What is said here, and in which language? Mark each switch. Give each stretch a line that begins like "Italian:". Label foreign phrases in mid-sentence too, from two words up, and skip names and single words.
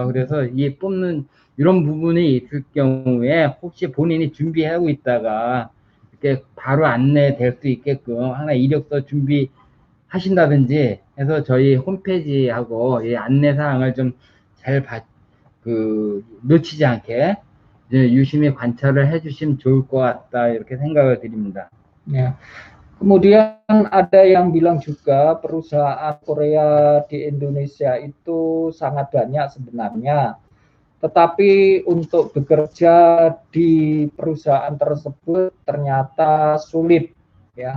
Korean: 그래서 이 뽑는 이런 부분이 있을 경우에 혹시 본인이 준비하고 있다가 이렇게 바로 안내될 수 있게끔 하나 이력서 준비하신다든지 해서 저희 홈페이지하고 이 안내사항을 좀 잘 놓치지 않게 이제 유심히 관찰을 해주시면 좋을 것 같다 이렇게 생각을 드립니다.
Indonesian: Ya. Kemudian ada yang bilang juga perusahaan Korea di Indonesia itu sangat banyak sebenarnya, tetapi untuk bekerja di perusahaan tersebut ternyata sulit, ya.